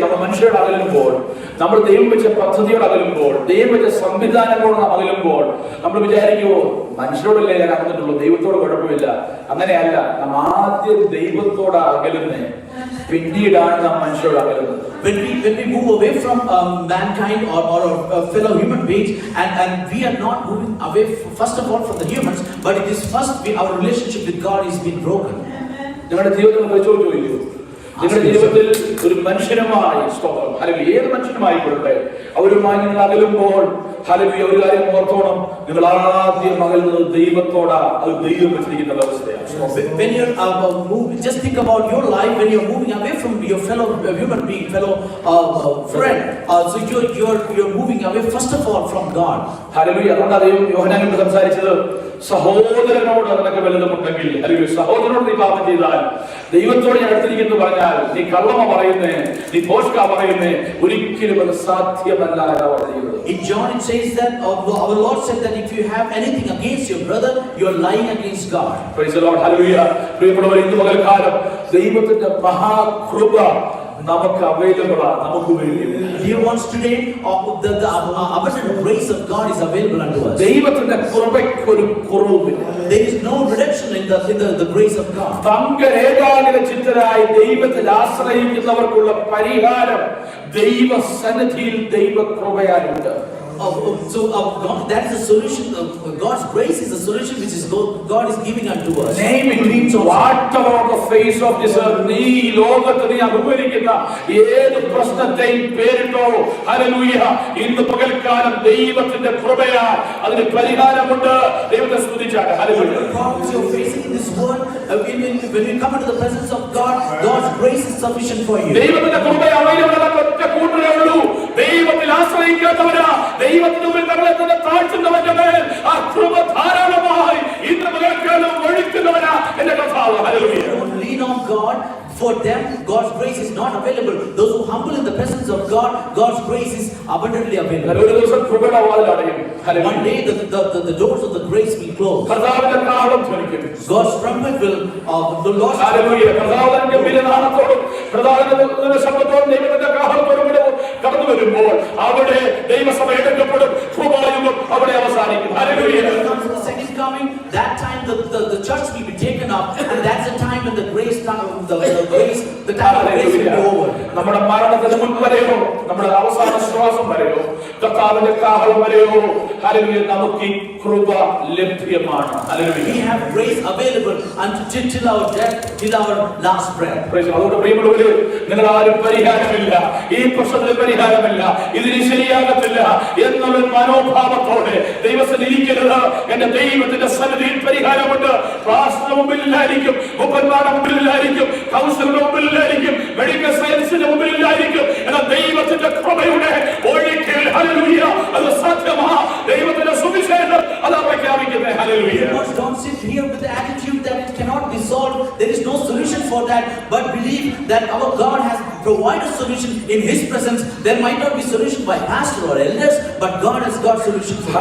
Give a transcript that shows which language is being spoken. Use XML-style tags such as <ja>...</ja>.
<ml>നമ്മൾ മനുഷ്യരോട് അകലുമ്പോൾ, നമ്മൾ ദൈവം വെച്ച പദ്ധതിയോട് അകലുമ്പോൾ, ദൈവം വെച്ച സംവിധാനങ്ങളോട് അകലുമ്പോൾ നമ്മൾ വിചാരിക്കുമോ മനുഷ്യരോടല്ലേ ഞാൻ അകന്നിട്ടുള്ളൂ, ദൈവത്തോട് കുഴപ്പമില്ല. അങ്ങനെയല്ല. നാം ആദ്യം ദൈവത്തോട് അകലുന്നേ, പിന്നീടാണ് നാം മനുഷ്യരോട് അകലുന്നത്.</ml> <en>When we move away from mankind or fellow human beings, and we are not moving away first of all from the humans, but it is first our relationship with God is being broken.</en> <ml>നിങ്ങളുടെ ജീവിതത്തിൽ പരിശോധിച്ചു, നിങ്ങളുടെ ജീവിതത്തിൽ ഒരു മനുഷ്യനുമായി സ്തോത്രം, അല്ലെങ്കിൽ ഏത് മനുഷ്യനുമായി കൊള്ളട്ടെ, അവരുമായി നിങ്ങൾ അകലുമ്പോൾ ഹല്ലേലൂയ, ഒരു കാര്യം ഓർത്തോണം, നിങ്ങൾ ആദ്യം അകലുന്നത് ദൈവത്തോടാ. അത് ദൈവം വെച്ചിരിക്കുന്ന വ്യവസ്ഥയാണ്.</ml> <en>When you're just think about your life when you're moving away from your fellow human being, fellow friend, so you're moving away first of all from God.</en> <ml>Hallelujah. അതുകൊണ്ടാണ് ദൈവം യോഹന്നാനോട് സംസാരിച്ചത്, സഹോദരനോട് നിനക്ക് വലുതുമുണ്ടെങ്കിൽ, അല്ലെങ്കിൽ സഹോദരനോട് നീ പാപം ചെയ്താൽ ദൈവത്തോട് ഞാൻ അടുത്തിരിക്കുന്നു പറഞ്ഞാൽ നീ കള്ളമ പറയുന്നേ, നീ ഭോഷ്ക പറയുന്നേ, ഒരിക്കലും അത് സാധ്യമല്ല എന്നാണ് പറയുന്നത്.</ml> <en>In John it says that our Lord said that if you have anything against your brother, you are lying against God. Praise the Lord. Hallelujah.</en> <ml>പ്രിയമുള്ളവരെ, ഇന്ന് പകൽക്കാലം ദൈവത്തിന്റെ മഹാകൃപ നമുക്ക് അവൈലബിൾ ആണ്, നമുക്ക് വേണ്ടി.</ml> <en>Dear ones, today the abundant grace of God is available unto us.</en> <ml>ദൈവത്തിന്റെ കൃപയ്ക്ക് ഒരു കുറവുമില്ല.</ml> <en>There is no reduction in the grace of God.</en> <ml>തങ്കരേഖാനിക ചിത്തരായി ദൈവത്തിൽ ആശ്രയിക്കുന്നവർക്കുള്ള പരിഹാരം ദൈവസന്നിധിയിൽ ദൈവകൃപയാലുണ്ട്.</ml> <en>So God, that is the solution. God's grace is the solution which is God is giving unto us. Name it means whatever on the face of this earth.</en> <ml>നീ ലോകത്ത് നീ അഭിമുഖീകരിക്കുന്ന ഏത് പ്രശ്നത്തെയും പേരിട്ടോ. Hallelujah. ഇന്ന് പകൽക്കാലം ദൈവത്തിന്റെ കൃപയാൽ അതിന് പരിഹാരമുണ്ട്. ദൈവത്തെ സ്തുതിച്ചാട്ടെ. Hallelujah.</ml> <en>The problems you're facing in this world, when you come into the presence of God, God's grace is sufficient for you.</en> <ml>ദൈവത്തിന്റെ കൃപ അവൈലബിൾ ഒറ്റ കൂട്ടരേ ഉള്ളൂ. ദൈവത്തിൽ ആശ്രയിക്കാത്തവരാ, ദൈവത്തിന് മുമ്പിൽ നമ്മളെ തന്നെ താഴ്ത്തുന്നവന്റെ മേൽ ആ കൃപ ധാരാളമായി ഇന്ന് പകൽക്കാലം ഒഴുക്കുന്നവനാ എന്റെ കർത്താവ്. Hallelujah.</ml> <en>Lean on God. For them, God's grace is not available. Those who humble in the presence of God, God's grace is abundantly available.</en> <ml>ഒരു ദിവസം കൃപയുടെ വാതിൽ അടയും.</ml> <en>One day, the doors of the grace will close.</en> <ml>കർത്താവിന്റെ കാഹളം ധ്വനിക്കും.</ml> <en>God's trumpet will, the Lord's</en> <ml>hallelujah. കർത്താവിന്റെ ഗംഭീരനാദത്തോടും കർത്താവിന്റെ ശബ്ദത്തോടും ദൈവത്തിന്റെ കാഹളത്തോടും കൂടെ കടന്നു വരുമ്പോൾ അവിടെ ദൈവസഭ എടുക്കപ്പെടും. കൃപായുഗം അവിടെ അവസാനിക്കും. Hallelujah.</ml> <en>The second coming, that time the church will be taken up, and that's the time when the grace comes. The time of grace will be over.</en> <ml>നമ്മുടെ മരണത്തിന് മുൻപ് വരെയോ നമ്മുടെ അവസാന ശ്വാസം വരെയോ കർത്താവിന്റെ കാഹളം വരെയോ ഹല്ലേലൂയ നമുക്ക് ഈ കൃപ ലഭ്യമാണ്. Hallelujah.</ml> <en>We have grace available until our death, till our last breath.</en> <ml>അതുകൊണ്ട് പ്രിയമുള്ളവരെ, നിങ്ങൾ ആരും പരിഹാരമില്ല, ഈ പ്രശ്നത്തിന് പരിഹാരമില്ല, ഇതിന് ശരിയാകത്തില്ല എന്നുള്ള മനോഭാവത്തോടെ ദൈവത്തിൽ ഇരിക്കരുത്. എന്റെ ദൈവത്തിന്റെ സന്നിധിയിൽ പരിഹാരമുണ്ട്. ക്ലാസിന് മുമ്പിലായിരിക്കും, മുപ്പന്മാരുടെ മുമ്പിലായിരിക്കും, കൗൺസിലിന്റെ മുമ്പിലായിരിക്കും, മെഡിക്കൽ സയൻസിന്റെ മുമ്പിലായിരിക്കും. എന്നാൽ ദൈവത്തിന്റെ കൃപയുടെ ഒഴുക്കിൽ ഹല്ലേലൂയ അത് സാധ്യമാ. ദൈവത്തിന്റെ സുവിശേഷം അതാ പ്രഖ്യാപിക്കുന്നത്. Hallelujah.</ml> <en>Don't sit here with the attitude that it cannot be solved. There is no solution for that. But believe that our God has provided solution in His presence. There might not be solution by pastor or elders, but God has got solution for that.</en>